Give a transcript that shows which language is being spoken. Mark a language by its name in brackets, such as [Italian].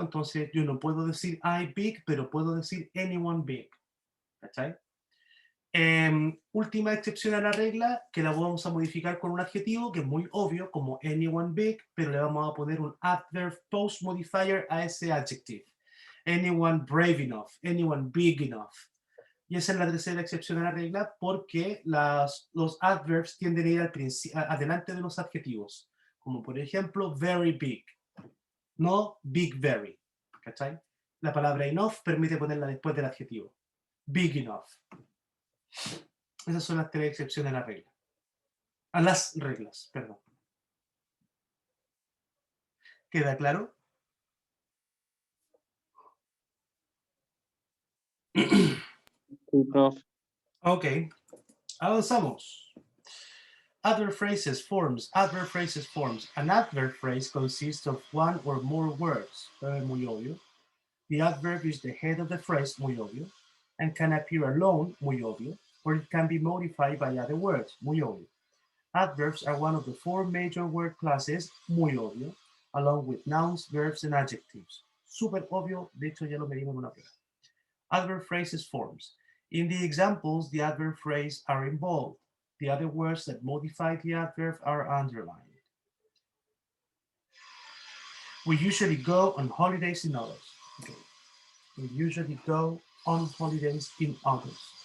[Spanish] Entonces yo no puedo decir [English] I big, [Spanish] pero puedo decir [English] anyone big. [Spanish] ¿Cachai? Última excepción a la regla, que la vamos a modificar con un adjetivo que es muy obvio, como [English] anyone big, [Spanish] pero le vamos a poner un [English] adverb post modifier [Spanish] a ese adjective. [English] Anyone brave enough, anyone big enough. [Spanish] Y esa es la tercera excepción a la regla, porque los adverbs tienden a ir adelante de los adjetivos, como por ejemplo [English] very big, [Spanish] no [English] big very. [Spanish] ¿Cachai? La palabra enough permite ponerla después del adjetivo. [English] Big enough. [Spanish] Esas son las tres excepciones a la regla. A las reglas, perdón. ¿Queda claro? Sí, profe. [English] Ok, [Spanish] avanzamos. [English] Adverb phrases, forms. Adverb phrases, forms. An adverb phrase consists of one or more words. [Spanish] Muy obvio. [English] The adverb is the head of the phrase, [Spanish] muy obvio, [English] and can appear alone, muy obvio, or it can be modified by other words, muy obvio. Adverbs are one of the four major word classes, [Spanish] muy obvio, [English] along with nouns, verbs, and adjectives. [Spanish] Súper obvio, de hecho ya lo medimos en una prueba. [English] Adverb phrases, forms. In the examples, the adverb phrase are in bold. The other words that modify the adverb are underlined. We usually go on holidays in August. Okay. We usually go on holidays in August.